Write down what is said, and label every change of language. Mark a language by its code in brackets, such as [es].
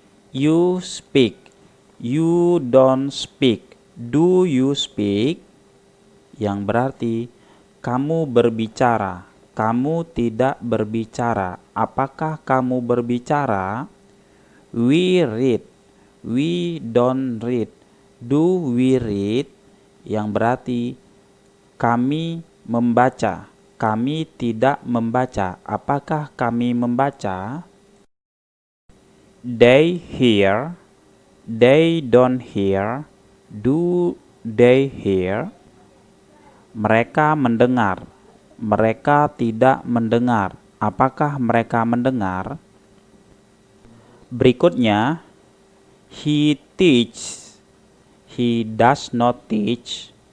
[en] You speak, you don't speak. Do you speak? [id] Yang berarti kamu berbicara, kamu tidak berbicara. Apakah kamu berbicara? [en] We read, we don't read. Do we read? [id] Yang berarti kami membaca, kami tidak membaca. Apakah kami membaca? [en] They hear, they don't hear. Do they hear? [id] Mereka mendengar, mereka tidak mendengar. Apakah mereka mendengar? Berikutnya, [en] he teaches, he does not teach.